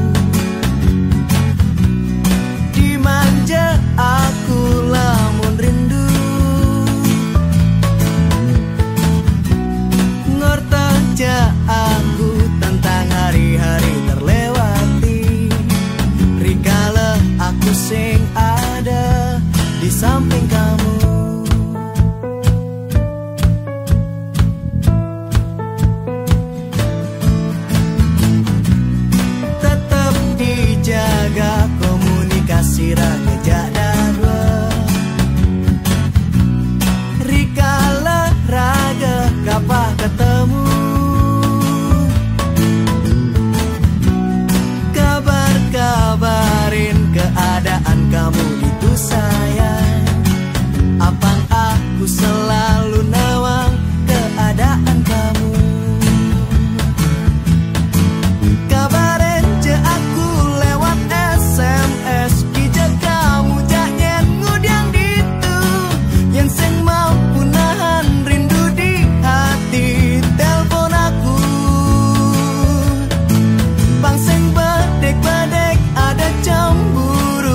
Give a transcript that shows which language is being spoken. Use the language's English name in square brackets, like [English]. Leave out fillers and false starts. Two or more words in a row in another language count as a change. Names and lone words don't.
[Indonesian] Dimanja aku lamun rindu, ngortaja aku tentang hari-hari terlewati. Rikala aku sing ada di samping kamu. Tetap dijaga komunikasi raga jadwa. Rikala raga kapah ketemu, kabar-kabarin keadaan kamu itu sayang. Apang aku selalu nawang keadaan kamu. Kabarin je aku lewat SMS, [Balinese] kijak kamu jak nyen ngudiang ditu. [Indonesian] Yang sing mampu nahan rindu di hati, telepon aku. [Balinese] Bang sing bedek-bedek [Indonesian] ada cemburu.